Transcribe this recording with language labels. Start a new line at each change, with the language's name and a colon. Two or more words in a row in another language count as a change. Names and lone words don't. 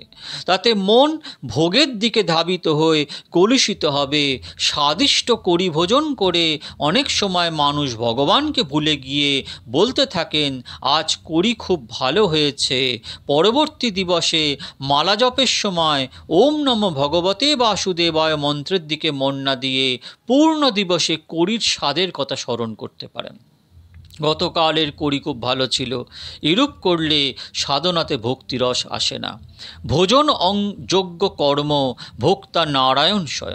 Bangla: তাতে মন ভোগের দিকে ধাবিত হয়ে কলুষিত হবে। স্বাদিষ্ট করি ভোজন করে অনেক সময় মানুষ ভগবানকে ভুলে গিয়ে বলতে থাকেন, আজ করি খুব ভালো হয়েছে। পরবর্তী দিবসে মালা জপের সময়
Sanskrit: ওম নমঃ ভগবতে বাসুদেবায়
Bangla: মন্ত্রের দিকে মন না দিয়ে পূর্ণ দিবসে করির স্বাদের কথা স্মরণ করতে পারেন। গতকালের করি খুব ভালো ছিল, এরূপ করলে সাধনাতে ভক্তিরস আসে না। ভোজন যোগ্য কর্ম, ভোক্তা নারায়ণ স্বয়ং।